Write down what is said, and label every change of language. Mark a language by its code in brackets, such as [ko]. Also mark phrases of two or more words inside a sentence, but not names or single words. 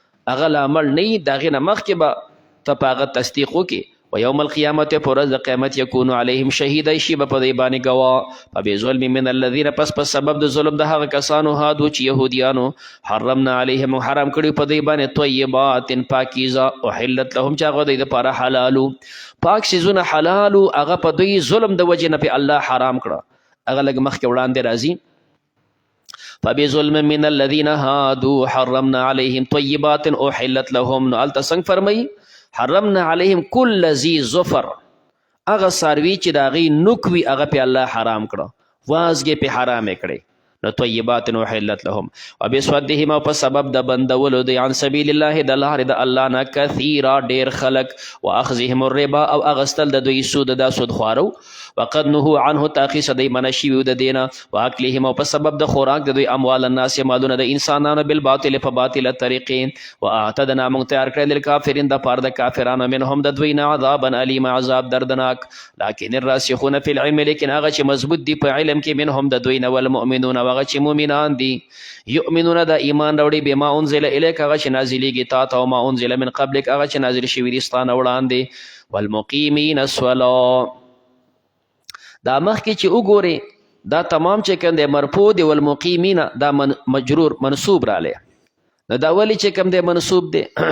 [ps] هغه لا مړ نه وي د هغې نه مخکې به ته په هغه تصدیق وکړې [ar] و یوم القیامت [ps] په ورځ د قیامت [ar] یکونو علیهم شهیدا [ps] شي به په دې باندې ګواه [ar] فبظلم من الذین [ps] پس په سبب د ظلم د هغه کسانو هادو چې یهودیانو [ar] حرمنا علیهم [ps] حرام کړي په دې باندې طیبات پاکیزه [ar] احلت لهم [ps] چې هغه د دپاره حلالو پاک څیزونه حلالو هغه په دوی ظلم د وجې نه پې الله حرام کړه هغه لږ مخکې وړاندې راځي [ar] فبظلم من الذین هادوا حرمنا علیهم طیبات احلت لهم [ps] نو هلته څنګه فرمایي [ar] حرمنا علیهم کل ذی ظفر [ps] هغه څاروي چې د هغې نوک وي هغه پې الله حرام کړه وازګې پې حرامې کړې نو [ar] طیبات احلت لهم وبصدهم [ps] او په سبب د بندولو دی [ar] عن سبیل الله [ps] د لارې د الله نه کثیرا ډېر خلک [ar] واخذهم الربا [ps] او اغستل د دوی سود دا سود خوارو [ar] وقد نهوا عنه تاخیص [ps] دی منع شوي د دینه واکلهم او په سبب د خوراک د دوی [ar] اموال الناس [ps] مالونه د انسانانو بالباطل په باطله طریقې واعتدنا موږ تیار کړی للکافرین د پاره د کافرانو منهم د دوی نه [ar] عذابا علیم [ps] عذاب دردناک [ar] لکن الراسخون فی العلم [ps] لیکن هغه چې مضبوط دي په علم کې منهم د دوی نه والمؤمنون هغه چې مؤمنان دي یؤمنون د ایمان راوړي [ar] بما انزل الیک [ps] هغه چې نازلیږي تا ته او [ar] ما انزل من قبلک [ps] هغه چې نازل شوي دي ستا نه وړاندې [ar] والمقیمین الصلاة [ps] دا مخکې چې وګورې دا تمام چې کوم دی مرفوع دی والمقیمین دا مجرور منصوب رالی نو دا ولې چې کوم دی منصوب دی